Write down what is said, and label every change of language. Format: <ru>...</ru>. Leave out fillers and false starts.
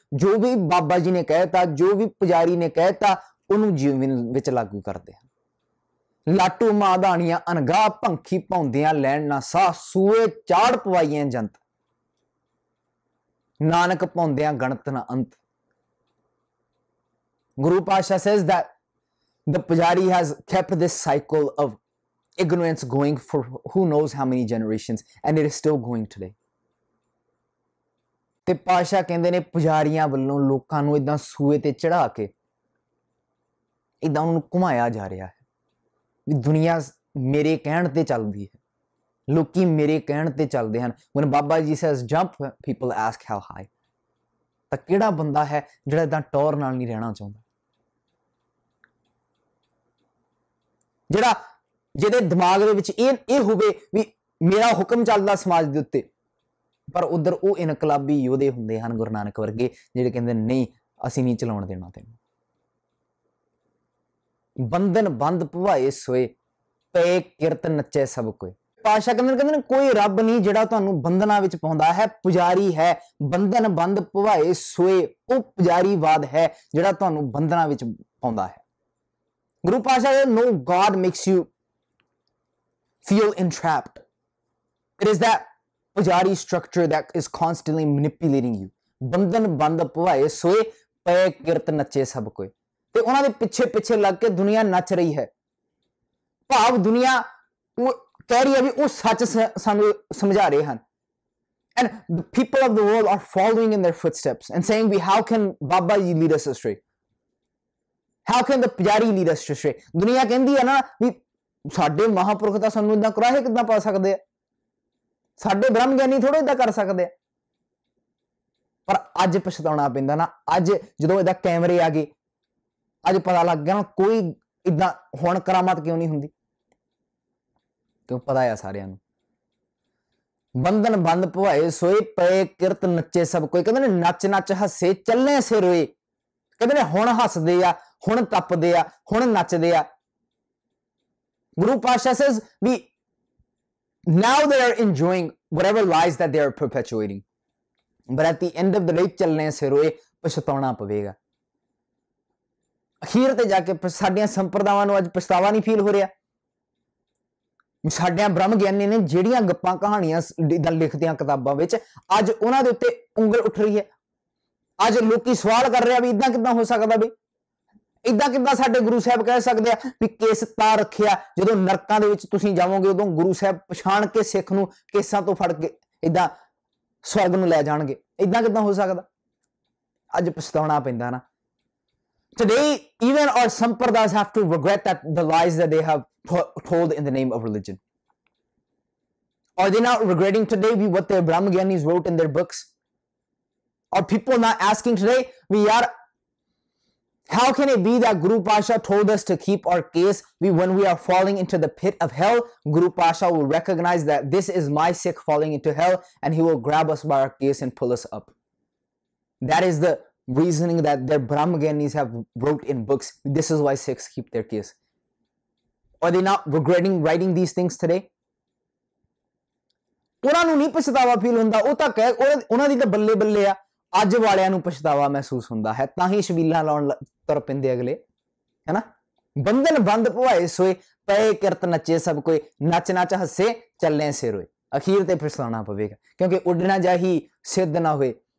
<pa>ਜੋ ਵੀ ਬਾਬਾ ਜੀ ਨੇ ਕਹਿਤਾ, ਜੋ ਵੀ ਪੁਜਾਰੀ ਨੇ ਕਹਿਤਾ, ਉਹਨੂੰ ਜੀਵਨ ਵਿੱਚ ਲਾਗੂ ਕਰਦੇ ਹਨ। ਲਾਟੂ ਮਾਧਾਣੀਆਂ ਅਨਗਾ ਭੰਖੀ ਭੌਂਦਿਆਂ ਲੈਣ ਨਾ ਸਾਹ। ਸੂਏ ਚਾੜ ਪਵਾਈਆਂ ਜੰਤ, ਨਾਨਕ ਭੌਂਦਿਆਂ ਗਣਤ ਨਾ ਅੰਤ।</pa> <en>Guru Pasha says that the Pujari has kept this cycle of ignorance going for who knows how many generations, and it is still going today.</en> <pa>ਤੇ ਪਾਸ਼ਾ ਕਹਿੰਦੇ ਨੇ ਪੁਜਾਰੀਆਂ ਵੱਲੋਂ ਲੋਕਾਂ ਨੂੰ ਇਦਾਂ ਸੂਏ ਤੇ ਚੜਾ ਕੇ ਇਦਾਂ ਉਹਨੂੰ ਘੁਮਾਇਆ ਜਾ ਰਿਹਾ ਹੈ ਵੀ ਦੁਨੀਆ ਮੇਰੇ ਕਹਿਣ ਤੇ ਚੱਲਦੀ ਹੈ, ਲੋਕੀ ਮੇਰੇ ਕਹਿਣ ਤੇ ਚੱਲਦੇ ਹਨ।</pa> <en>when Baba Ji says jump, people ask how high।</en> <pa>ਤਾਂ ਕਿਹੜਾ ਬੰਦਾ ਹੈ ਜਿਹੜਾ ਇਦਾਂ ਟੌਰ ਨਾਲ ਨਹੀਂ ਰਹਿਣਾ ਚਾਹੁੰਦਾ, ਜਿਹਦੇ ਦਿਮਾਗ ਦੇ ਵਿੱਚ ਇਹ ਹੋਵੇ ਵੀ ਮੇਰਾ ਹੁਕਮ ਚੱਲਦਾ ਸਮਾਜ ਦੇ ਉੱਤੇ, ਪਰ ਉਧਰ ਉਹ ਇਨਕਲਾਬੀ ਯੋਧੇ ਹੁੰਦੇ ਹਨ ਗੁਰੂ ਨਾਨਕ ਵਰਗੇ, ਜਿਹੜੇ ਕਹਿੰਦੇ ਨਹੀਂ ਅਸੀਂ ਨਹੀਂ ਚਲਾਉਣ ਦੇਣਾ ਤੈਨੂੰ। ਬੰਧਨ ਬੰਦ ਭਵਾਏ ਸੋਏ, ਪਏ ਕਿਰਤ ਨੱਚੇ ਸਭ ਕੋਈ। ਪਾਸ਼ਾ ਕਹਿੰਦੇ ਨੇ ਕੋਈ ਰੱਬ ਨਹੀਂ ਜਿਹੜਾ ਤੁਹਾਨੂੰ ਬੰਧਨਾਂ ਵਿੱਚ ਪਾਉਂਦਾ ਹੈ, ਪੁਜਾਰੀ ਹੈ। ਬੰਧਨ ਬੰਦ ਭਵਾਏ ਸੋਏ, ਉਹ ਪੁਜਾਰੀਵਾਦ ਹੈ ਜਿਹੜਾ ਤੁਹਾਨੂੰ ਬੰਧਨਾਂ ਵਿੱਚ ਪਾਉਂਦਾ ਹੈ।</pa> <en>Guru Pasha said, no God makes you feel entrapped. It is that pujari structure that is constantly manipulating you.</en> <pa>ਬੰਧਨ ਬੰਦ ਭਵਾਏ ਸੋਏ, ਪਏ ਕਿਰਤ ਨੱਚੇ ਸਭ ਕੋਈ। ਤੇ ਉਹਨਾਂ ਦੇ ਪਿੱਛੇ ਲੱਗ ਕੇ ਦੁਨੀਆ ਨੱਚ ਰਹੀ ਹੈ। ਭਾਵ ਦੁਨੀਆ ਉਹ ਕਹਿ ਰਹੀ ਹੈ ਵੀ ਉਹ ਸੱਚ ਸਾਨੂੰ ਸਮਝਾ ਰਹੇ ਹਨ।</pa> <en>And the people of the world are following in their footsteps and saying, how can Baba Ji lead us astray? How can the Pujari lead us astray?</en> <pa>ਦੁਨੀਆ ਕਹਿੰਦੀ ਹੈ ਨਾ ਵੀ ਸਾਡੇ ਮਹਾਂਪੁਰਖ ਤਾਂ ਸਾਨੂੰ ਇਦਾਂ ਕੁਰਾਹੇ ਕਿੱਦਾਂ ਪਾ ਸਕਦੇ ਆ, ਸਾਡੇ ਬ੍ਰਹਮ ਗਿਆਨੀ ਥੋੜਾ ਇਦਾਂ ਕਰ ਸਕਦੇ ਆ। ਪਰ ਅੱਜ ਪਛਤਾਉਣਾ ਪੈਂਦਾ ਨਾ, ਅੱਜ ਜਦੋਂ ਇਹਦਾ ਕੈਮਰੇ ਆ ਗਏ, ਅੱਜ ਪਤਾ ਲੱਗ ਗਿਆ ਨਾ ਕੋਈ ਇਦਾਂ ਹੁਣ ਕਰਾਮਾਤ ਕਿਉਂ ਨਹੀਂ ਹੁੰਦੀ, ਕਿਉਂ ਪਤਾ ਆ ਸਾਰਿਆਂ ਨੂੰ। ਬੰਧਨ ਬੰਦ ਭਵਾਏ ਸੋਏ, ਪਏ ਕਿਰਤ ਨੱਚੇ ਸਭ ਕੋਈ। ਕਹਿੰਦੇ ਨੇ ਨੱਚ ਨੱਚ ਹੱਸੇ, ਚੱਲੇ ਸੇ ਰੋਏ। ਕਹਿੰਦੇ ਨੇ ਹੁਣ ਹੱਸਦੇ ਆ, ਹੁਣ ਤੱਪਦੇ ਆ, ਹੁਣ ਨੱਚਦੇ ਆ।</pa> <en>Guru Pasha says now they are enjoying whatever lies that they are perpetuating, but at the end of the day</en> <pa>ਚੱਲਣੇ ਸੇ ਰੋਏ, ਪਛਤਾਉਣਾ ਪਵੇਗਾ। ਅਖੀਰ ਤੇ ਜਾ ਕੇ ਸਾਡੀਆਂ ਸੰਪਰਦਾਵਾਂ ਨੂੰ ਅੱਜ ਪਛਤਾਵਾ ਨਹੀਂ ਫੀਲ ਹੋ ਰਿਹਾ। ਸਾਡਿਆਂ ਬ੍ਰਹਮ ਗਿਆਨੀ ਨੇ ਜਿਹੜੀਆਂ ਗੱਪਾਂ ਕਹਾਣੀਆਂ ਲਿਖਦੀਆਂ ਕਿਤਾਬਾਂ ਵਿੱਚ, ਅੱਜ ਉਹਨਾਂ ਦੇ ਉੱਤੇ ਉਂਗਲ ਉੱਠ ਰਹੀ ਹੈ। ਅੱਜ ਲੋਕੀ ਸਵਾਲ ਕਰ ਰਿਹਾ ਵੀ ਇਦਾਂ ਕਿੱਦਾਂ ਹੋ ਸਕਦਾ, ਵੀ ਇਦਾਂ ਕਿੱਦਾਂ ਸਾਡੇ ਗੁਰੂ ਸਾਹਿਬ ਕਹਿ ਸਕਦੇ ਆ ਵੀ ਕੇਸ ਤਾਂ ਰੱਖਿਆ। ਜਦੋਂ ਨਰਕਾਂ ਦੇ ਵਿੱਚ ਤੁਸੀਂ ਜਾਵੋਗੇ ਉਦੋਂ ਗੁਰੂ ਸਾਹਿਬ ਪਛਾਣ ਕੇ ਸਿੱਖ ਨੂੰ ਕੇਸਾਂ ਤੋਂ ਫੜ ਕੇ ਇਦਾਂ ਸਵਰਗ ਨੂੰ ਲੈ ਜਾਣਗੇ। ਇਦਾਂ ਕਿੱਦਾਂ ਹੋ ਸਕਦਾ? ਅੱਜ ਪਛਤਾਉਣਾ ਪੈਂਦਾ ਨਾ।</pa> <en>Today, even our sampradas have to regret that the lies that they have told in the name of religion. Are they not regretting today what their Brahmagyanis wrote in their books? Are people not asking today, how can it be that Guru Pasha told us to keep our case? When we are falling into the pit of hell, Guru Pasha will recognize that this is my Sikh falling into hell, and he will grab us by our case and pull us up. That is the reasoning that their Brahmagyanis have wrote in books. This is why Sikhs keep their case. Are they not regretting writing these things today?</en> <pa>ਉਹਨਾਂ ਨੂੰ ਨਹੀਂ ਪਛਤਾਵਾ feel ਹੁੰਦਾ, ਉਹ ਤਾਂ ਕਹਿ ਉਹਨਾਂ ਦੀ ਤਾਂ ਬੱਲੇ ਬੱਲੇ ਆ। ਅੱਜ ਵਾਲਿਆਂ ਨੂੰ ਪਛਤਾਵਾ ਮਹਿਸੂਸ ਹੁੰਦਾ ਹੈ, ਤਾਂ ਹੀ ਛਬੀਲਾਂ ਲਾਉਣ ਤੁਰ ਪੈਂਦੇ ਅਗਲੇ, ਹੈਨਾ। ਬੰਧਨ ਬੰਦ ਭਵਾਏ ਸੋਏ, ਪਏ ਕਿਰਤ ਨੱਚੇ ਸਭ ਕੋਈ। ਨੱਚ ਨੱਚ ਹੱਸੇ, ਚੱਲੇ ਸੇ ਰੋਏ। ਅਖੀਰ ਤੇ ਪਛਤਾਉਣਾ ਪਵੇਗਾ, ਕਿਉਂਕਿ ਉੱਡਣਾ ਜਾਹੀ ਸਿੱਧ ਨਾ ਹੋਏ।</pa>